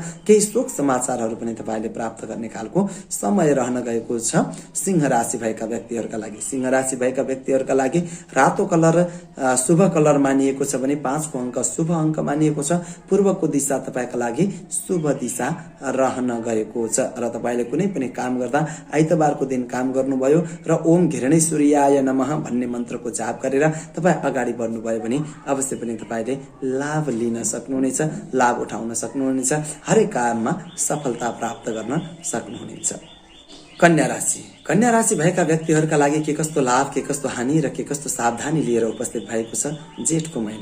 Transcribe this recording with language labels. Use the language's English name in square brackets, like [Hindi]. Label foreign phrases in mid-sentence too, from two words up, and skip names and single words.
[Nepali] केही शोक समाचारहरू पनि तपाईँले प्राप्त गर्ने खालको समय रहन गएको छ सिंह राशि भएका व्यक्तिहरूका लागि। सिंह राशि भएका व्यक्तिहरूका लागि रातो कलर शुभ कलर मानिएको छ भने 5 को अङ्क शुभ अङ्क मानिएको छ। पूर्वको दिशा तपाईँका लागि शुभ दिशा रहन गएको छ र तपाईँले कुनै पनि काम गर्दा आइतबारको दिन काम गर्नुभयो र [Sanskrit] ओम घिरणेश्वरीयाय नमः [Nepali] भन्ने मन्त्रको जाप गरेर तपाईँ अगाडि बढ्नुभयो भने अवश्य पनि तपाईँले लाभ लिन सक्नुहुनेछ, लाभ उठाउन सक्नुहुनेछ, हरेक काममा सफलता प्राप्त गर्न सक्नुहुनेछ। कन्या राशि कन्या राशि भएका व्यक्तिहरूका लागि के कस्तो लाभ के कस्तो हानि र के कस्तो सावधानी लिएर उपस्थित भएको छ जेठको महिना।